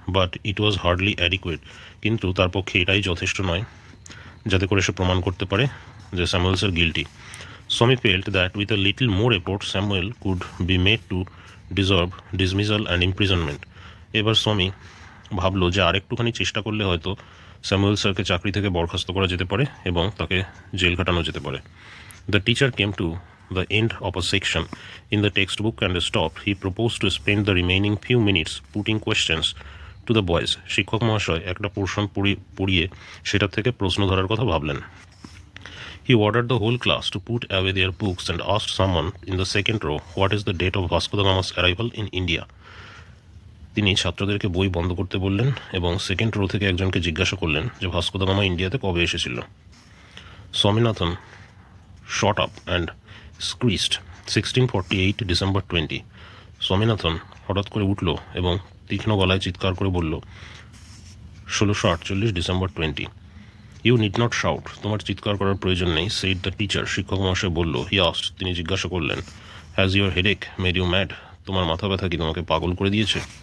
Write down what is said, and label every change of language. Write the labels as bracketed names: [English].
[English] But it was hardly adequate. [Bangla] কিন্তু তার পক্ষে এটাই যথেষ্ট নয় যাতে করে সে প্রমাণ করতে পারে যে স্যামুয়েলস গিল্টি। [English] Swami felt that with a little more effort Samuel could be made to deserve dismissal and imprisonment. [Bangla] এবার স্বামী ভাবলো যে আরেকটুখানি চেষ্টা করলে হয়তো স্যামুয়েল স্যারকে চাকরি থেকে বরখাস্ত করা যেতে পারে এবং তাকে জেল খাটানো যেতে পারে। The teacher came to [English] the end of a section in the textbook and stopped. He proposed to spend the remaining few minutes putting questions to the boys. [Bangla] শিক্ষক মহাশয় একটা পোর্শন পড়িয়ে সেটা থেকে প্রশ্ন ধরার কথা ভাবলেন। [English] He ordered the whole class to put away their books and asked someone in the second row, what is the date of Vasco da Gama's arrival in India? [Bangla] তিনি ছাত্রদেরকে বই বন্ধ করতে বললেন এবং সেকেন্ড রো থেকে একজনকে জিজ্ঞাসা করলেন যে ভাস্কো দা গামা ইন্ডিয়াতে কবে এসেছিল। Swaminathan [English] shot up and screeched, 1648 December 20. [Bangla] Swaminathan হঠাৎ করে উঠল এবং তীক্ষ্ণ গলায় চিৎকার করে বলল, 1648 December 20। [English] you need not shout, [Bangla] তোমার চিৎকার করার প্রয়োজন নেই, [English] Said the teacher. [Bangla] শিক্ষক মহাশয় বলল। [English] he asked, [Bangla] তিনি জিজ্ঞাসা করলেন, [English] Has your headache made you mad? [Bangla] তোমার মাথা ব্যথা কি তোমাকে পাগল করে দিয়েছে?